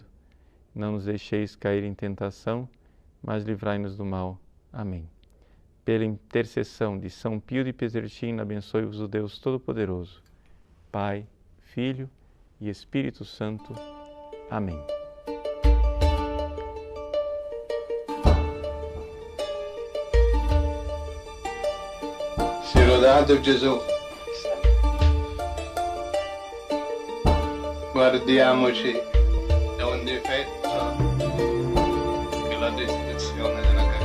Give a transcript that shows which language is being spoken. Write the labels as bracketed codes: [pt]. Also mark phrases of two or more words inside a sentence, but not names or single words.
[pt] Não nos deixeis cair em tentação, mas livrai-nos do mal. Amém. Pela intercessão de São Pio de Pietrelcina, abençoe-vos o Deus Todo-Poderoso, Pai, Filho e Espírito Santo. Amém. [it] Sia lodato Gesù. Guardiamoci da un difetto che la distruzione della carità.